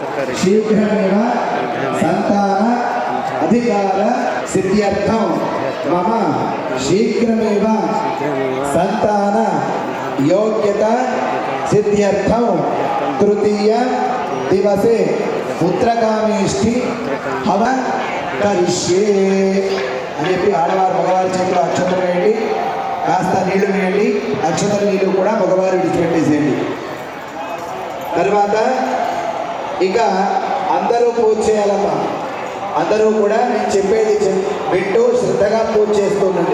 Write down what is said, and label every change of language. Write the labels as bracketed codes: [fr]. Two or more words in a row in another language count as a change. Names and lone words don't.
[sa] शीघ्रमेव संतान अधिकार सिद्ध्यर्थं मम शीघ्रमेव संतान योग्यता सिद्ध्यर्थं तृतीय दिवसे पुत्रकामेष्टि हव करिष्ये [te] అని చెప్పి ఆడవారు మగవారి చేతిలో అక్షతలు వేయండి, కాస్త నీళ్లు వేయండి. అక్షతల నీళ్లు కూడా మగవారు విడిచిపెట్టేసేయండి. తర్వాత ఇక అందరూ పూజ చేయాలమ్మా. అందరూ కూడా నేను చెప్పేది వింటూ శ్రద్ధగా పూజ చేస్తుండండి.